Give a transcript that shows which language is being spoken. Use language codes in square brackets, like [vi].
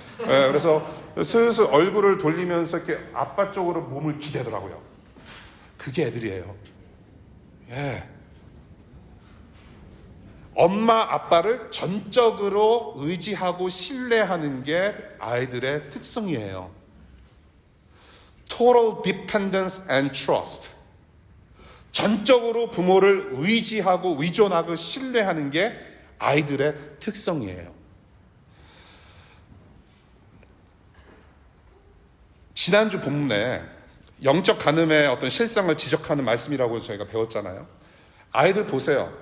[ko] 그래서 슬슬 얼굴을 돌리면서 이렇게 아빠 쪽으로 몸을 기대더라고요. 그게 애들이에요. 엄마 아빠를 전적으로 의지하고 신뢰하는 게 아이들의 특성이에요. [en] Total dependence and trust. [ko] 전적으로 부모를 의지하고 의존하고 신뢰하는 게 아이들의 특성이에요. 지난주 본문에 영적 간음의 어떤 실상을 지적하는 말씀이라고 저희가 배웠잖아요. 아이들 보세요.